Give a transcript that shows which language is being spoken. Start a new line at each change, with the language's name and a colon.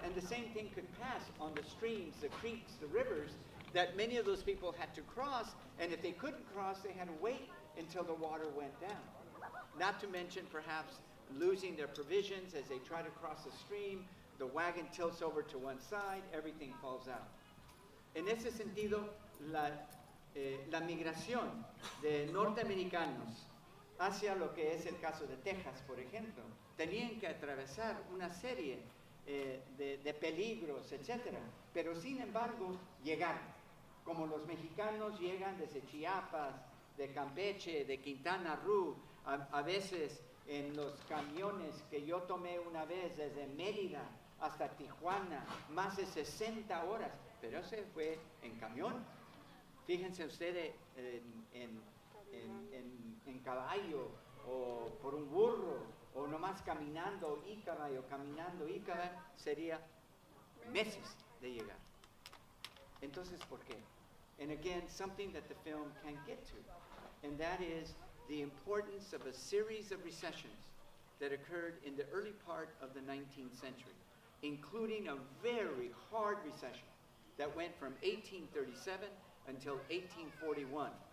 English: And the same thing could pass on the streams, the creeks, the rivers, that many of those people had to cross, and if they couldn't cross, they had to wait until the water went down. Not to mention perhaps losing their provisions as they try to cross the stream, the wagon tilts over to one side, everything falls out.
Spanish: En ese sentido, la migración de norteamericanos hacia lo que es el caso de Texas, por ejemplo, tenían que atravesar una serie de peligros, etc. Pero sin embargo, llegaron. Como los mexicanos llegan desde Chiapas, de Campeche, de Quintana Roo, a veces en los camiones que yo tomé una vez desde Mérida hasta Tijuana, más de 60 horas, pero eso fue en camión. Fíjense ustedes en caballo o por un burro o nomás caminando y caballo, sería meses de llegar. Entonces, ¿por qué?
English: and again, something that the film can get to, and that is the importance of a series of recessions that occurred in the early part of the 19th century, including a very hard recession that went from 1837 until 1841.